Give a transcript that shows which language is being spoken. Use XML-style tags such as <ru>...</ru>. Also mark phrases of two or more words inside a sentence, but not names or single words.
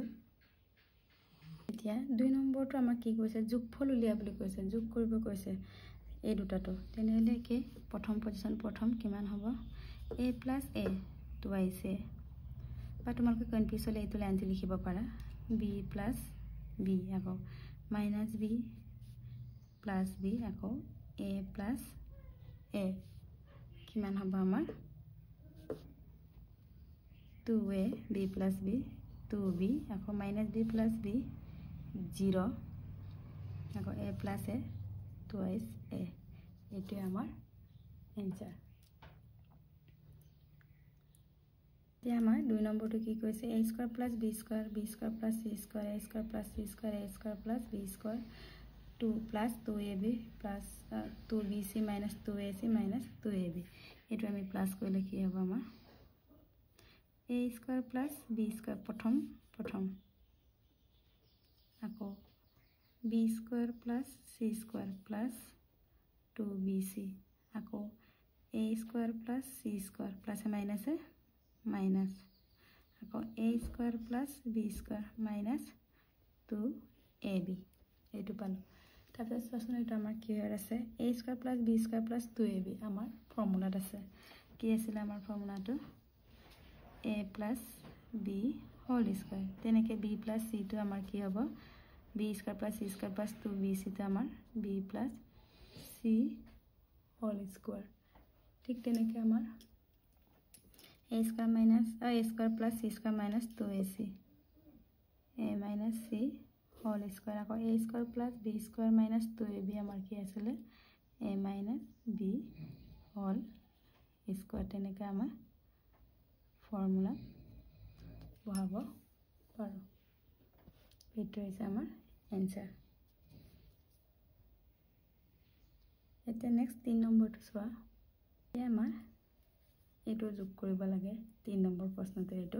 <as>এতিয়া 2 নম্বৰটো আমাক কি কৈছে যোগফল উলিয়া বুলি কৈছে যোগ কৰিব কৈছে এই দুটাটো তেনেহলে কি প্ৰথম পজিশন প্ৰথম কিমান হ'ব a + a টুৱাইছ a বা তোমালোকে কনফিউজ হলে এইটো লাইনটো লিখিব পাৰা b + b আকৌ -b + b আকৌ a + a কিমান হ'ব আমাৰ 2a b + b 2b আকৌ -b + b 0 আকৌ</as> <en>a plus a twice a</en> <as>এটো আমাৰ এনসার তে আমাৰ 2 নম্বৰটো কি কৈছে</as> <en>a square plus b square plus c square a square plus c square a square plus b square 2 plus 2ab plus 2bc minus 2ac minus 2ab</en> <as>এটো আমি প্লাস কৰিলে কি হ'ব আমাৰ</as> <en>a square plus b square</en> <as>প্ৰথম</as> <en>আকৌ b square plus c square plus 2bc আকৌ a square plus c square plus minus a minus আকৌ a square plus b square minus 2ab</en> <as>এটো পালো তাৰপিছত সচন এটা আমাৰ কি হৈ আছে</as> <en>a square plus b square plus 2ab</en> <as>আমাৰ ফৰ্মুলাত আছে কি আছিল আমাৰ ফৰ্মুলাটো</as> <en>a plus b whole square</en> <as>তেনেকে</as> <en>b plus c</en> <as>টো আমাৰ কি হ'ব</as> <en>b square plus c square plus 2bc</en> <as>টো আমাৰ</as> <en>b plus c whole square</en> <as>ঠিক তেনেকে আমাৰ</as> <en>a square minus a square plus c square minus 2ac a minus c whole square আকৌ a square plus b square minus 2ab</en> <as>আমাৰ কি আছিল</as> <en>a minus b whole square</en> <as>তেনেকে আমাৰ ফৰ্মুলা বহাব পাৰো এটো হৈছে আমাৰ এনসার এটা নেক্সট 3 নম্বৰটো চোৱা এ আমাৰ এটো যোগ কৰিব লাগে 3 নম্বৰ প্ৰশ্নটো এটো</as>